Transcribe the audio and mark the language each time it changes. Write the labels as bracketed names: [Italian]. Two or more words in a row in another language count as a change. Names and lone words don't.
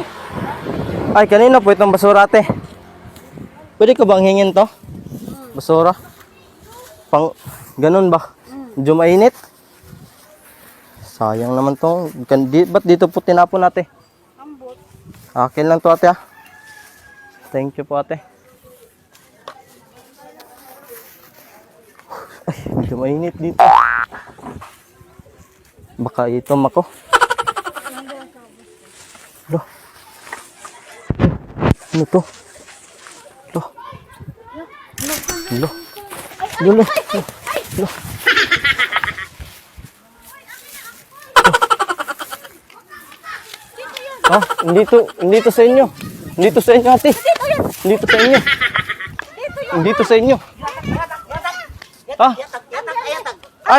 [Filipino] Ay, kanina po itong basura, ate. Pwede ko bang hingin to? Basura? Pang, ganun ba? Medyo mainit? Sayang naman to. Ba't dito po tinapon, ate? [Cebuano] Ambot. [Filipino] Akin lang to, ate, ah. [English] Thank you [Filipino] po, ate. Ay, medyo mainit dito. Baka itom ako. Lo. Ano to? Lo. Lo. Lo. Lo. Lo. Ah, hindi to sa inyo. Hindi to sa inyo, ate. Hindi to sa inyo. Hindi to sa inyo. Ah. Ay.